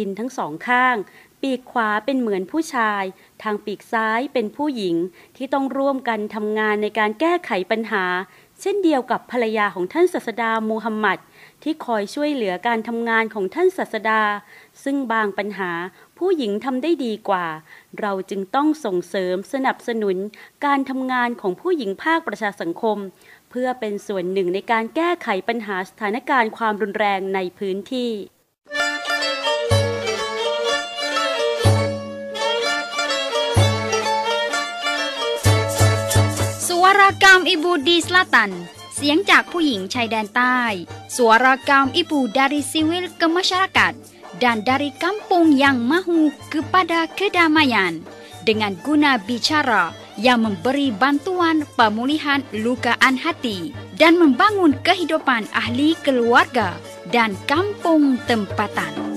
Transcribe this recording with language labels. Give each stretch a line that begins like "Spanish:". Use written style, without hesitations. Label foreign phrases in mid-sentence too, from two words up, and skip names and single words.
Thai: นทั้งสองข้างปีกขวาเป็นเหมือนผู้ชายทางปีกซ้ายเป็นผู้หญิงที่ต้องร่วมกันทำงานในการแก้ไขปัญหาเช่นเดียวกับภรรยาของท่านศาสดามูฮัมหมัดที่คอยช่วยเหลือการทำงานของท่านศาสดาซึ่งบางปัญหาผู้หญิงทำได้ดีกว่าเราจึงต้องส่งเสริมสนับสนุนการทำงานของผู้หญิงภาคประชาสังคมเพื่อเป็นส่วนหนึ่งในการแก้ไขปัญหาสถานการณ์ความรุนแรงในพื้นที่
Malay: Suara Kaum Ibu di Selatan
Thai: เสียงจากผู้หญิงชายแดน
Malay: ใต้ Suara Kaum Ibu dari Siwil ke Masyarakat dan dari kampung yang mahu kepada kedamaian dengan guna bicara yang memberi bantuan pemulihan lukaan hati dan membangun kehidupan ahli keluarga dan kampung tempatan.